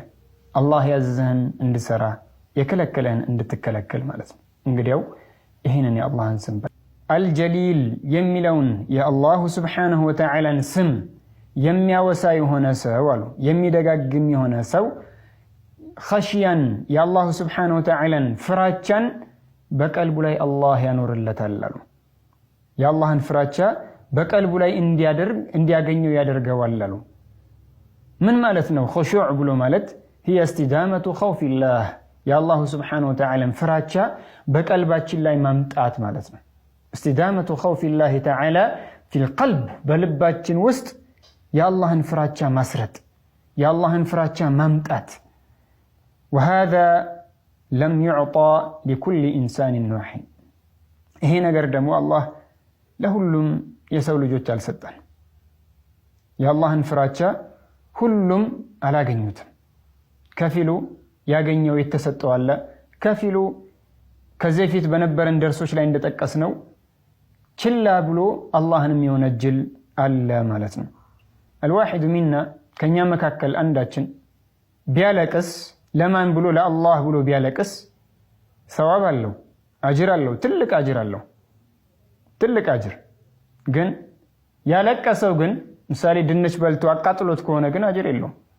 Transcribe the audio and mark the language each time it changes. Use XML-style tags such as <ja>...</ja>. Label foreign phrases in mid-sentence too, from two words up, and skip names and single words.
<am>አላህ ያዘዘህን እንድሰራ የከለከለህን እንድትከለከል ማለት ነው። እንግዲያው ይህንን የአላህን ስም አልጀሊል የሚለውን</am> <ar>الله سبحانه وتعالى</ar> <am>ስም የሚያወሳ የሆነ ሰው አሉ የሚደጋግም የሆነ ሰው ኸሽያን የአላሁ ስብሓነሁ ወተዓላን ፍራቻን በቀልቡ ላይ አላህ ያኖርለታል አሉ። የአላህን ፍራቻ በቀልቡ ላይ እንዲያገኘው ያደርገዋል አሉ። ምን ማለት ነው? ኹሹዕ ብሎ ማለት</am> <ar>هي استدامة خوف الله الله سبحانه وتعالى</ar> <am>ፍራቻ በቀልባችን ላይ ማምጣት ማለት ነው።</am> <ar>استدامة خوف الله تعالى في القلب</ar> <am>በልባችን ውስጥ የአላህን ፍራቻ ማስረጥ የአላህን ፍራቻ ማምጣት</am> <ar>وهذا لم يعطى لكل إنسان واحد</ar> <am>ይሄ ነገር ደግሞ አላህ ለሁሉም የሰው ልጆች አልሰጠን። የአላህን ፍራቻ ሁሉም አላገኙትም። ከፊሉ ያገኘው የተሰጠው አለ፣ ከፊሉ ከዚህ ፊት በነበረን ደርሶች ላይ እንደጠቀስነው ችላ ብሎ አላህን የሚወነጅል አለ ማለት ነው።</am> <ar>الواحد منا</ar> <am>ከኛ መካከል አንዳችን ቢያለቅስ ለማን ብሎ ለአላህ ብሎ ቢያለቅስ ሰዋብ አለው፣ አጅር አለው፣ ትልቅ አጅር አለው፣ ትልቅ አጅር። ግን ያለቀሰው ግን ምሳሌ ድንች በልቶ አቃጥሎት ከሆነ ግን አጅር የለውም።</am>